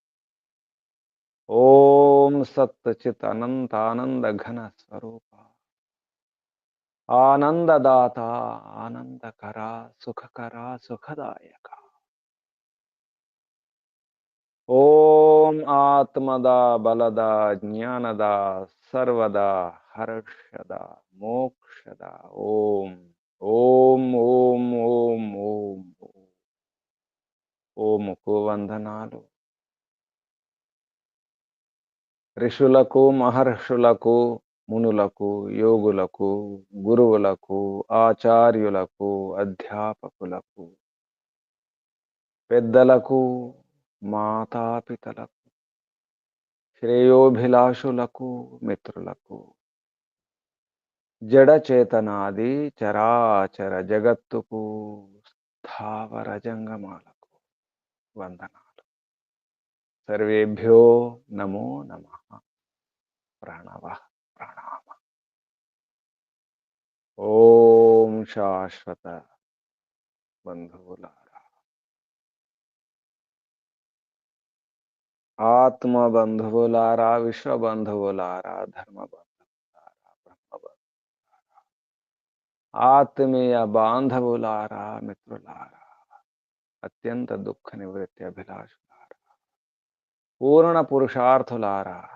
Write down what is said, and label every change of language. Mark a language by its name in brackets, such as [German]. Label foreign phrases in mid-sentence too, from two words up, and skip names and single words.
[Sanskrit] ओम सत्चित अनंत आनंद घन स्वरूपा आनंददाता आनंदकरा सुखकरा सुखदायका। ओम आत्मदा बलदा ज्ञानदा सर्वदा हर्षदा मोक्षदा। ओम ओम ओम ओम ओम [Telugu] ఓముకు వందనాలు ఋషులకు మహర్షులకు మునులకు యోగులకు గురువులకు ఆచార్యులకు అధ్యాపకులకు పెద్దలకు మాతాపితలకు శ్రేయోభిలాషులకు మిత్రులకు జడ చేతనాది చరాచర జగత్తుకు స్థావర జంగమాలకు వందనాలు। [Sanskrit] सर्वेभ्यो नमो नमः। प्रणवः प्रणाम। ओम शाश्वत [Telugu] बंधुవులారా ఆత్మ బంధువులారా విశ్వ బంధువులారా ధర్మ బంధువులారా బ్రహ్మ బంధువులారా ఆత్మీయ బాంధవులారా మిత్రులారా అత్యంత దుఃఖ నివృత్తి అభిలాషులారా పూర్ణ పురుషార్థులారా